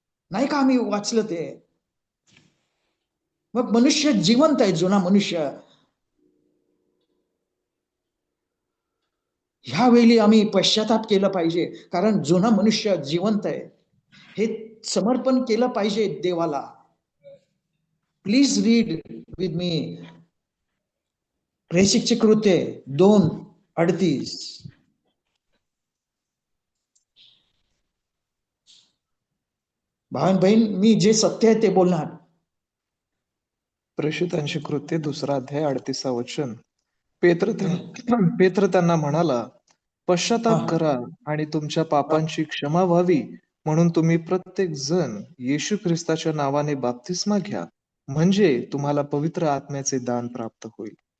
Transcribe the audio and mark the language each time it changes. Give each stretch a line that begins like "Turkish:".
Marathi: नाही का आम्ही वाचलं ते? मग मनुष्य जिवंत आहे, जुना मनुष्य. ह्यावेळी आम्ही पश्चाताप केलं पाहिजे, कारण जुना मनुष्य जिवंत आहे. हे समर्पण केलं पाहिजे देवाला.
English: please read with me
Marathi: प्रेषितचे कृत्य
English: 2:38.
Marathi: भावन बहीण, मी जे सत्य आहे ते बोलणार. प्रेषितांची कृत्ये 2 अध्याय 38 वचन. पेत्र त्यांना म्हणाला, पश्चाताप हा. करा आणि तुमच्या पापांची क्षमा व्हावी म्हणून तुम्ही प्रत्येक जण येशू ख्रिस्ताच्या नावाने बाप्तिस्मा घ्या, म्हणजे तुम्हाला पवित्र आत्म्याचे दान प्राप्त होईल.